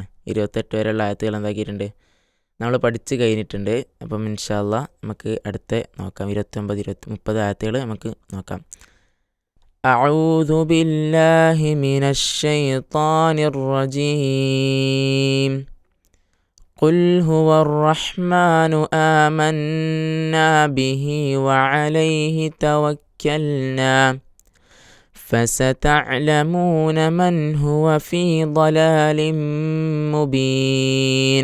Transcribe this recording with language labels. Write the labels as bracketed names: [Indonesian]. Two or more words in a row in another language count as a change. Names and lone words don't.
[Malayalam] 28 വരെയുള്ള ആയത്തുകൾ എന്താക്കിയിട്ടുണ്ട്, നമ്മൾ പഠിച്ച് കഴിഞ്ഞിട്ടുണ്ട്. അപ്പം [Arabic] إن شاء الله [Malayalam] നമുക്ക് അടുത്ത നോക്കാം. 29, 30 ആയത്തുകൾ നമുക്ക് നോക്കാം. [Arabic] أعوذ بالله من الشيطان الرجيم. قل هو الرحمن آمنا به وعليه توكلنا فستعلمون من هو في ضلال مبين.